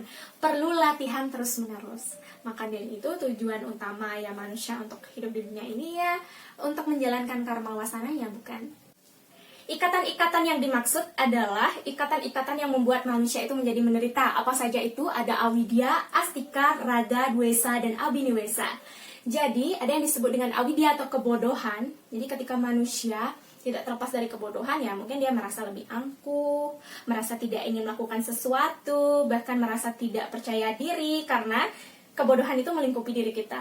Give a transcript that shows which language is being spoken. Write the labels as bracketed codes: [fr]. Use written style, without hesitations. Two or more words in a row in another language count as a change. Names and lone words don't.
[id] Perlu latihan terus-menerus. Maka dari itu tujuan utama ya manusia untuk hidup di dunia ini ya untuk menjalankan karma wasana ya bukan. Ikatan-ikatan yang dimaksud adalah ikatan-ikatan yang membuat manusia itu menjadi menderita. Apa saja itu? Ada avidya, astika, raga, dwesa, dan abhiniwesa. Jadi, ada yang disebut dengan avidya atau kebodohan. Jadi, ketika manusia tidak terlepas dari kebodohan, ya mungkin dia merasa lebih angkuh, merasa tidak ingin melakukan sesuatu, bahkan merasa tidak percaya diri karena kebodohan itu melingkupi diri kita.